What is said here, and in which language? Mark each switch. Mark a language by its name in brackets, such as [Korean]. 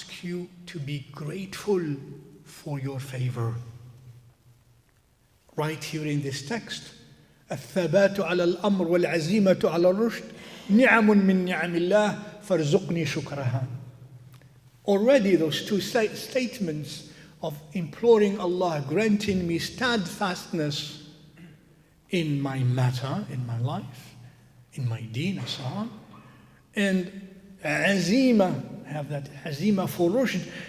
[English] you to be grateful for your favor. Right here in this text, [Arabic] الثبات على الأمر والعزيمة على الرشد نعم من نعم الله فارزقني شكرها. [English] Already those two statements of imploring Allah, granting me steadfastness in my matter, in my life, in my deen and so on, and azima, have that azima for rushd.